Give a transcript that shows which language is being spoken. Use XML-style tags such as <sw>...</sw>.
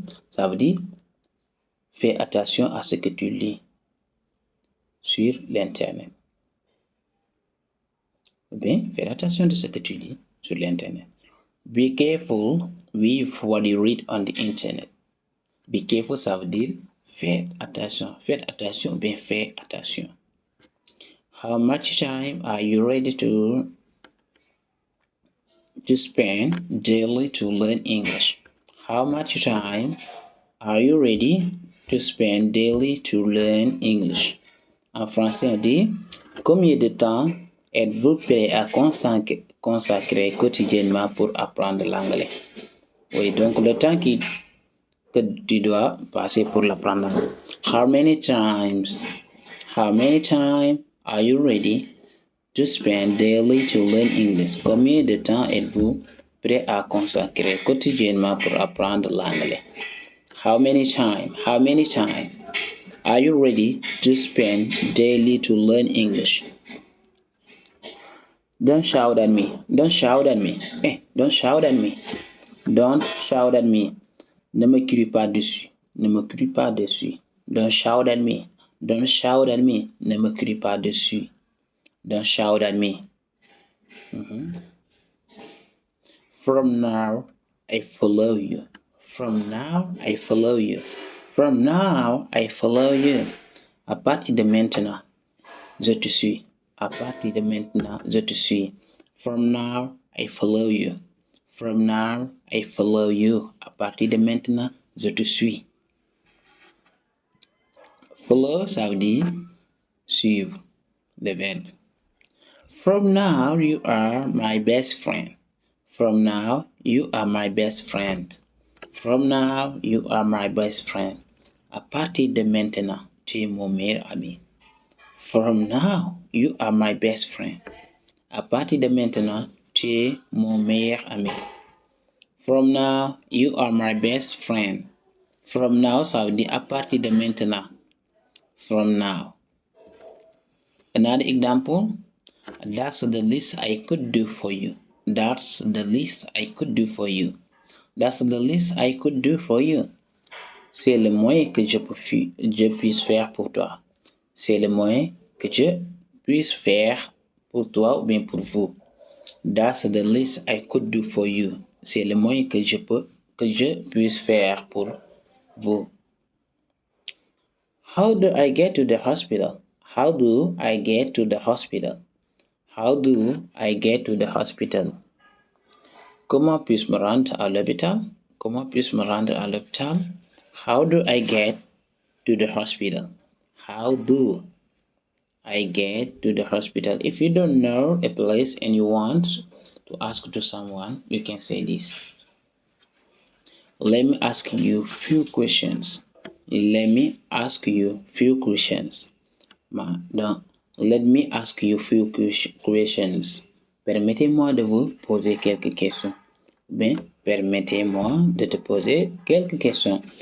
<fr>Ça veut dire fais attention à ce que tu lis sur l'internet. Ou bien fais attention de ce que tu lis sur l'internet.</fr> <en>Be careful with what you read on the internet. Be careful,</en> <fr>ça veut dire faites attention ou bien fais attention.</fr> <en>How much time are you ready to spend daily to learn English? How much time are you ready to spend daily to learn English?</en> <fr>En français, on dit combien de temps êtes-vous prêt à consacrer quotidiennement pour apprendre l'anglais? Oui, donc le temps que tu dois passer pour l'apprendre.</fr> <en>How many times are you ready to spend daily to learn English?</en> <fr>Combien de temps êtes-vous prêt à consacrer quotidiennement pour apprendre l'anglais?</fr> <en>How many time are you ready to spend daily to learn English? Don't shout at me. Don't shout at me. Don't shout at me. Don't shout at me.</en> <fr>Ne me crie pas dessus. Ne me crie pas dessus.</fr> <en>Don't shout at me. Don't shout at me.</en> <fr>Ne me crie pas dessus.</fr> <en>Don't shout at me. From now, I follow you. From now, I follow you. From now, I follow you.</en> <fr>À partir de maintenant, je te suis. À partir de maintenant, je te suis.</fr> <en>From now, I follow you. From now, I follow you.</en> <fr>À partir de maintenant, je te suis. Follow, ça veut dire suivre, le verbe.</fr> <en>From now, you are my best friend. From now, you are my best friend. From now, you are my best friend.</en> <fr>À partir de maintenant, tu es mon meilleur ami.</fr> <en>From now, you are my best friend.</en> <fr>À partir de maintenant, tu es mon meilleur ami.</fr> <en>From now, you are my best friend. From now,</en> <fr>ça veut dire à partir de maintenant.</fr> <en>From now. Another example. That's the least I could do for you. That's the least I could do for you. That's the least I could do for you.</en> <fr>C'est le moins que je puisse faire pour toi. c'est le moins que je puisse faire pour toi ou bien pour vous.</fr> <en>That's the least I could do for you.</en> <fr>C'est le moins que je puisse faire pour vous.</fr> <en>How do I get to the hospital? How do I get to the hospital? How do I get to the hospital?</en> <fr>Comment puis-je me rendre à l'hôpital? Comment puis-je me rendre à l'hôpital?</fr> <en>How do I get to the hospital? How do I get to the hospital? If you don't know a place and you want to ask to someone, you can say this. Let me ask you few questions. Let me ask you few questions. Donc, let me ask you few questions.</en> <fr>Permettez-moi de vous poser quelques questions. Ben, permettez-moi de te poser quelques questions.</fr>